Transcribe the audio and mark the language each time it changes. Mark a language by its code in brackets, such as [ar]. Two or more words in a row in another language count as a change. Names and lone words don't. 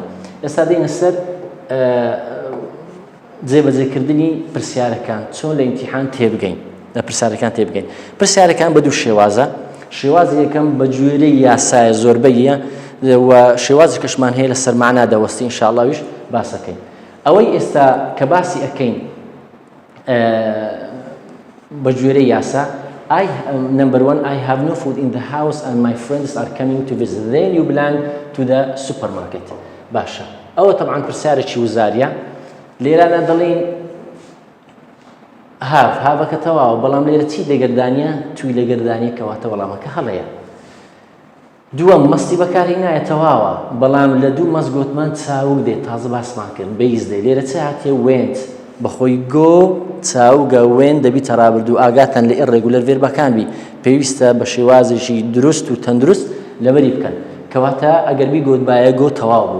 [ckb] ئێستا دێنە سەر جێبەجێکردنی پرسیارەکان چۆن لە ئیمتیحان تێبگەین لە پرسیارەکان تێبگەین. پرسیارەکان بە دوو شێوازە. شێوازی یەکەم بە گوێرەی یاسایە زۆربەیە و شێوازی کەشمان هەیە لە سەرمانا دەوەستی ئینشاءڵڵاویش باسەکەین. ئەوەی ئێستا کە باسی ئەەکەین بە گوێرەی یاسا [en] number one, I have no food in the house and my friends are coming to visit. Then you belong to the supermarket. [ckb] باشە. ئەوە طبعا پرسیارێکی وزاریە. لێرانە دەڵێن هاوەکە تەواوە بەڵام لێرە چی لەگەردانیە توی لەگەردانیە کەواتە وەڵامەکە هەڵەیە. دووەم مەستی بەکارهێنایە تەواوە بەڵام لە دوو مەست گوتمان چاوک دێت تازە باسمان کرد بەیز دێ لێرە چ هاتێ وێنت بەخۆی گۆ چاوگە وێن دەبی تەڕابرد و ئاگاتان لە [en] irregular verbs [ckb] بی پێویستە بە شێوازێکی دروست و تەندروست لەبەری بکەن کەواتە ئەگەر بی گوتبایە گۆ تەواو بوو.